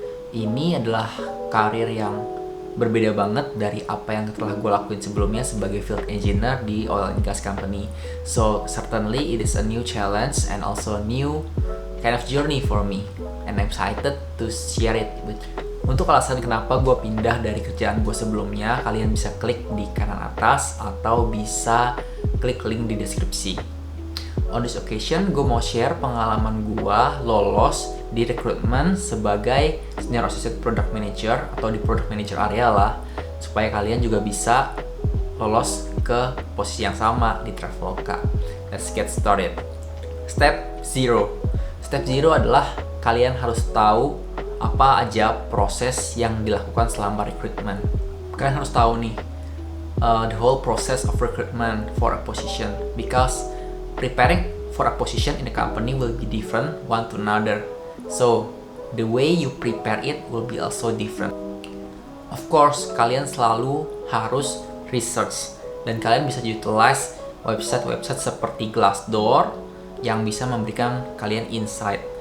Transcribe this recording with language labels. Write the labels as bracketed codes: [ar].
[id] Ini adalah karir yang berbeda banget dari apa yang telah gue lakuin sebelumnya sebagai field engineer di oil and gas company. [en] So certainly it is a new challenge and also a new kind of journey for me, and I'm excited to share it with you. [id] Untuk alasan kenapa gue pindah dari kerjaan gue sebelumnya, kalian bisa klik di kanan atas atau bisa klik link di deskripsi. [en] On this occasion, [id] gue mau share pengalaman gue lolos di rekrutmen sebagai Senior Associate Product Manager atau di Product Manager area lah, supaya kalian juga bisa lolos ke posisi yang sama di Traveloka. [en] Let's get started. Step 0. [id] Step 0 adalah kalian harus tahu apa aja proses yang dilakukan selama rekrutmen. Kalian harus tahu nih [en] the whole process of recruitment for a position, because preparing for a position in a company will be different one to another. So, the way you prepare it will be also different. Of course, [id] kalian selalu harus research, dan kalian bisa utilize website-website seperti Glassdoor yang bisa memberikan kalian insight.